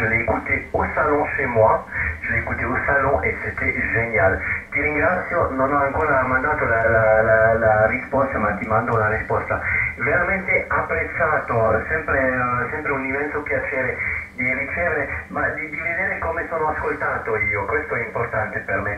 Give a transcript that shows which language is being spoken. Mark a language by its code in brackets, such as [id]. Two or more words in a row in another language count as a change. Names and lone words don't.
[fr] l'ai écouté au salon chez moi, je l'ai écouté au salon e c'était génial. [it] Ti ringrazio, non ho ancora mandato la risposta, ma ti mando la risposta. Veramente apprezzato, sempre un immenso piacere di ricevere, ma di vedere come sono ascoltato io, questo è importante per me.